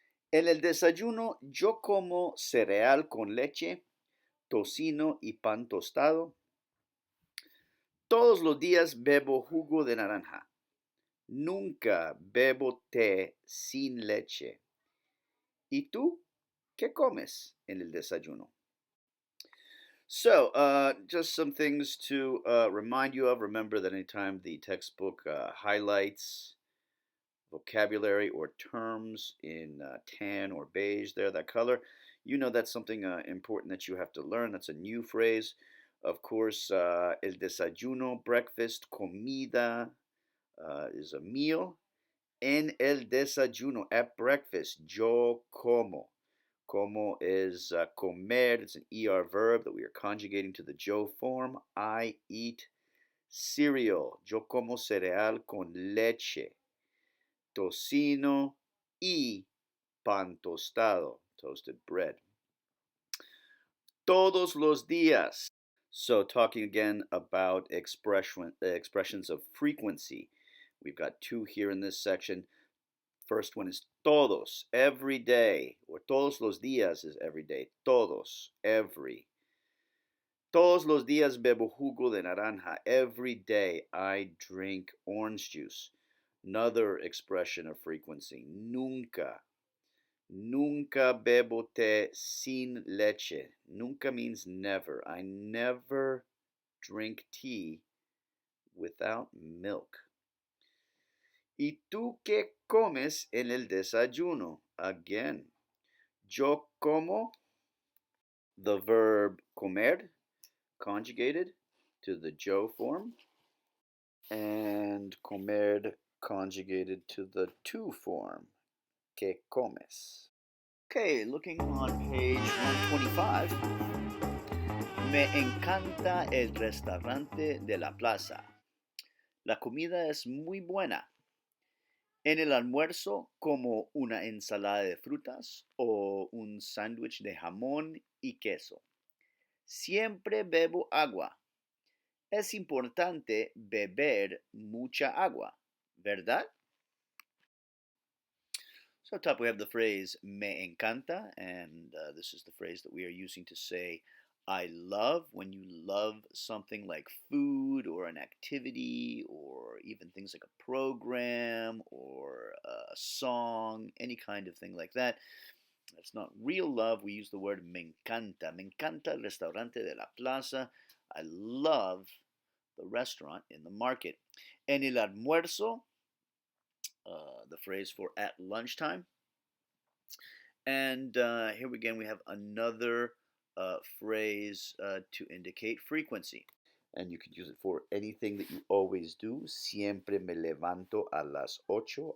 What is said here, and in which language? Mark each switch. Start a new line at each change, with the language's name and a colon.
Spanish: En el desayuno yo como cereal con leche, tocino y pan tostado. Todos los días bebo jugo de naranja. Nunca bebo té sin leche. ¿Y tú qué comes en el desayuno?
English: So, just some things to remind you of. Remember that anytime the textbook highlights vocabulary or terms in tan or beige there, that color, you know that's something important that you have to learn. That's a new phrase. Of course,
Spanish: el desayuno,
English: breakfast, comida is a meal.
Spanish: En el desayuno,
English: at breakfast,
Spanish: yo como.
English: Como is comer. It's an ER verb that we are conjugating to the yo form. I eat cereal. Yo como cereal con leche, tocino y pan tostado, toasted bread.
Spanish: Todos los días.
English: So talking again about expressions of frequency. We've got two here in this section. First one is todos, every day, or
Spanish: todos los días
English: is every day. Todos, every.
Spanish: Todos los días bebo jugo de naranja.
English: Every day I drink orange juice. Another expression of frequency.
Spanish: Nunca. Nunca bebo té sin leche.
English: Nunca means never. I never drink tea without milk.
Spanish: ¿Y tú qué comes en el desayuno?
English: Again,
Spanish: yo como,
English: the verb comer, conjugated to the yo form, and comer conjugated to the tu form,
Spanish: ¿qué comes?
English: Okay, looking on page 125,
Spanish: me encanta el restaurante de la plaza. La comida es muy buena. En el almuerzo como una ensalada de frutas o un sándwich de jamón y queso. Siempre bebo agua. Es importante beber mucha agua, ¿verdad?
English: So up top we have the phrase
Spanish: me encanta,
English: and this is the phrase that we are using to say I love, when you love something like food or an activity or even things like a program or a song, any kind of thing like that. That's not real love. We use the word
Spanish: me encanta. Me encanta el restaurante de la plaza.
English: I love the restaurant in the market.
Spanish: En el almuerzo,
English: the phrase for at lunchtime. And here again we have another phrase to indicate frequency. And you can use it for anything that you always do.
Spanish: Siempre me levanto a las 8.